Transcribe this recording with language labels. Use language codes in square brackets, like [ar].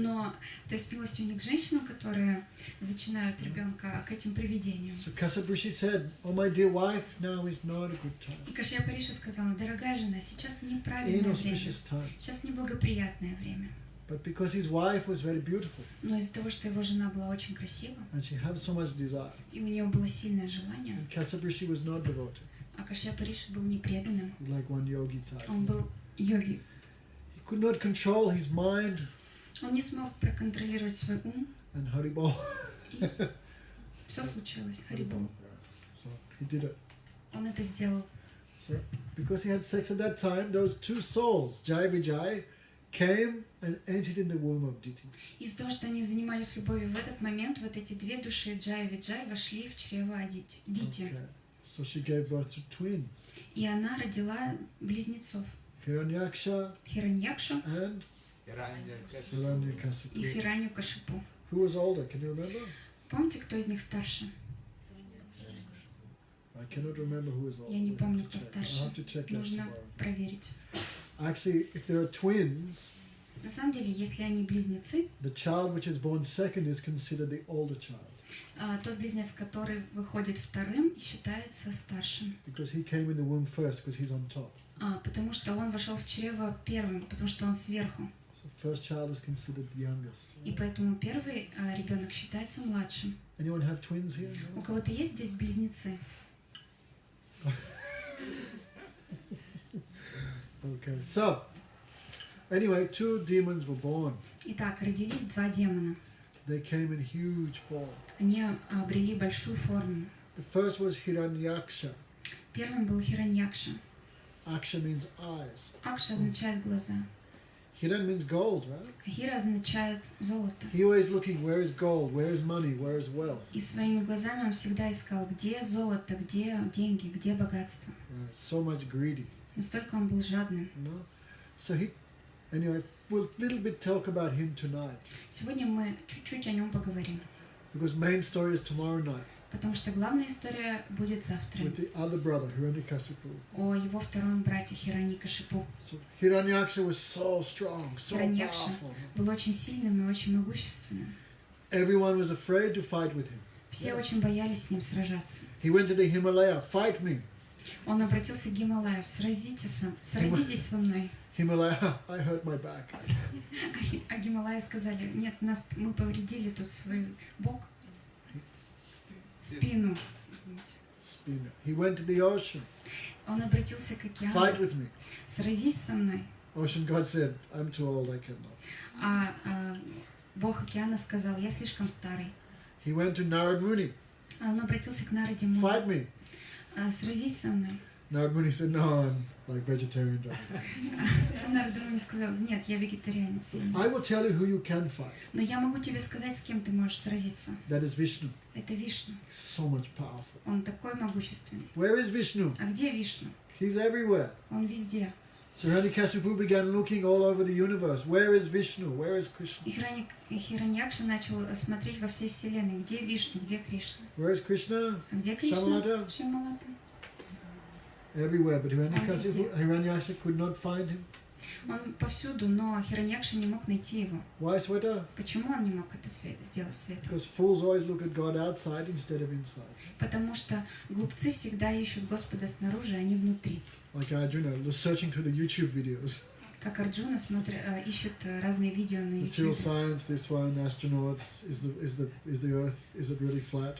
[ru] но то есть милостью не к женщинам, которые зачинают ребенка, а к этим привидениям. [en] So Kasabrishi said, "Oh my dear wife, now is not a good time. [ru] И Кашьяпа Риши сказала: дорогая жена, сейчас неправильное время, [en] Inauspicious time." [ru] сейчас неблагоприятное время. [en] But because his wife was very beautiful [ru] Но из-за того, что его жена была очень красива, [en] and she had so much desire, [ru] и у нее было сильное желание, [en] and Kasabrishi was not devoted, [ru] а Кашьяпа Риши был непреданным, [en] like one yogi type. [ru] он был йоги. [en] He could not control his mind [ru] Он не смог проконтролировать свой ум, [en] and Haribol. [ru] все случилось, Харибол. [en] So he did it. [ru] Он это сделал. [en] So because he had sex at that time, those two souls, Jai Vijay, came and entered in the womb of Diti. [ru] Из-за того, что они занимались любовью в этот момент, вот эти две души Джай и Виджай вошли в чрево Дити. [en] Okay. So she gave birth to twins, [ru] И она родила близнецов. [en] Hiranyaksha [ru] Хираньякшу [en] and [ru] и [en] Hiranyakasipu. [ru] Хиранью Кашипу. [en] Who was older? Can you remember? [ru] Помните, кто из них старше? [en] I cannot remember who was older. [ru] Я не [en] We'll [ru] помню, [en] have [ru] кто [en] to check. [ru] старше. [en] I'll have to check that [ru] Нужно [en] tomorrow. [ru] проверить. [en] Actually, if there are twins, [ru] На самом деле, если они близнецы, [en] the child which is born second is considered the older child [ru] тот близнец, который выходит вторым, считается старшим. [en] because he came in the womb first because he's on top. [ru] Потому что он вошел в чрево первым, потому что он сверху. [en] So first child is considered the youngest. [ru] И поэтому первый ребенок считается младшим. [en] Anyone have twins here? [ru] У [en] No? [ru] кого-то есть здесь близнецы? [en] Okay. So, anyway, two demons were born. [ru] Итак, родились два демона. [en] They came in huge form. [ru] Они обрели большую форму. [en] The first was Hiranyaksha. [ru] Первым был Хираньякша. [en] Aksha means eyes. [ru] Акша означает глаза. [en] Hiran means gold, right? [ru] А Хира означает золото. [en] He always looking, where is gold, where is money, where is wealth? [ru] И своими глазами он всегда искал, где золото, где деньги, где богатство. [en] So much greedy, [ru] Настолько он был жадным. [en] you know? So anyway, we'll little bit talk about him tonight. [ru] Сегодня мы чуть-чуть о нем поговорим. [en] Because main story is tomorrow night [ru] Потому что главная история будет завтра. [en] with the other brother, Hiranyakasipu. [ru] О его втором брате Хираньякашипу. [en] So Hiranyaksha was so strong, so [ru] Хираньякша [en] powerful. [ru] был очень сильным и очень могущественным. [en] Everyone was afraid to fight with him. [ru] Все очень боялись с ним сражаться. [en] He went to the Himalaya, fight me. [ru] Он обратился к Гималаев: сразитесь со мной. [en] Himalaya, I hurt my back. [ru] А Гималаи сказали: нет, мы повредили тут свой бок, спину. [en] Spina. He went to the ocean, [ru] Он обратился к [en] fight [ru] океану: [en] with me. [ru] сразись со мной. [en] Ocean God said, I'm too old, I cannot. [ru] А бог океана сказал: я слишком старый. [en] He went to Narad Muni, [ru] А он обратился к Нараде [en] fight [ru] Муни: [en] me. [ru] сразись со мной. [en] Narad Muni said, no, I'm like vegetarian. [ru] А Нарада Муни сказал: нет, я вегетарианец. [en] I will tell you who you can fight. [ru] Но я могу тебе сказать, с кем ты можешь сразиться. [en] That is Vishnu. [ru] Это Вишну. [en] He's so much powerful. [ru] Он такой могущественный. [en] Where is Vishnu? [ru] А где Вишну? [en] He's everywhere. [ru] Он везде. [en] So Hiranyakasipu began looking all over the universe. Where is Vishnu? Where is Krishna? [ru] И Хираньякша начал смотреть во всей вселенной, где Вишну, где Кришна. [en] Where is Krishna? [ru] А где Кришна? Шамалата? Шамалата. [en] Everywhere. But Hiranyakasipu could not find him. [ru] Он повсюду, но Хираньякша не мог найти его. [en] Why, Sweta? [ru] Почему он не мог это сделать, Света? [en] Because fools always look at God outside instead of inside. [ru] Потому что глупцы всегда ищут Господа снаружи, а не внутри. [en] Like Arjuna, searching through the YouTube videos. [ru] как Арджуна ищет разные видео на [en] Material [ru] YouTube. [en] science, this one, astronauts, is the Earth, is it really flat?